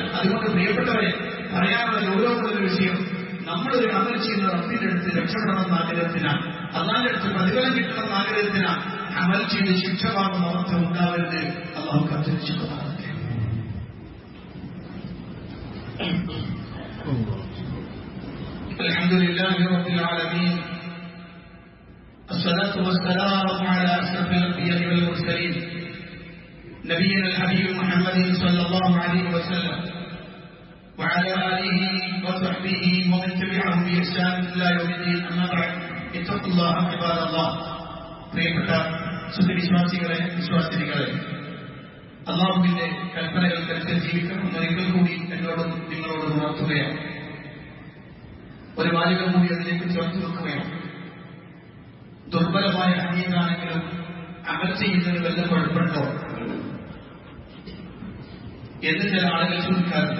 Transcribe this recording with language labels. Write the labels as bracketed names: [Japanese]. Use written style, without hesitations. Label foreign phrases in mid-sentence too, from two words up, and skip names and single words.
[Malayalam] അതുകൊണ്ട് പ്രിയപ്പെട്ടവരെ, പറയാനുള്ള ഗൗരവമുള്ളൊരു വിഷയം, നമ്മളൊരു അമൽ ചെയ്യുന്ന റബ്ബിന്റെ അടുത്ത് രക്ഷപ്പെടണമെന്ന ആഗ്രഹത്തിനാണ്, അല്ലാഹുവിന്റെ അടുത്ത് പ്രതിഫലം കിട്ടണമെന്ന ആഗ്രഹത്തിനാണ്. അമൽ ചെയ്ത് ശിക്ഷ വാങ്ങുന്ന അവസ്ഥ ഉണ്ടാവരുത്. അല്ലാഹു കാത്തുരക്ഷിക്കുമാറാകട്ടെ. [Arabic] الحمد لله رب العالمين. الصلاة والسلام على أشرف الأنبياء والمرسلين نبينا الحبيب محمد صلى الله عليه وسلم وعلى آله وصحبه ومن تبعهم بإحسان إلى يوم الدين. أما بعد اتقوا الله عباد الله. [Malayalam] പ്രിയപ്പെട്ട സുവിശ്വാസികളെ, വിശ്വാസിനികളെ, അല്ലാഹുവിന്റെ കൽപ്പനകൾക്കനുസരിച്ച് ജീവിക്കണം എന്നൊരിക്കൽ കൂടി എന്നോടും നിങ്ങളോടും ഉണർത്തുകയാണ്. ഒരു വാചകം കൂടി അതിലേക്ക് ചേർത്ത് വെക്കുകയാണ്. ദുർബലമായ ഹദീസാണെങ്കിലും അമൽ ചെയ്യുന്നതിന് വല്ല കുഴപ്പമുണ്ടോ എന്ന് ചില ആളുകൾ ചോദിക്കാറുണ്ട്.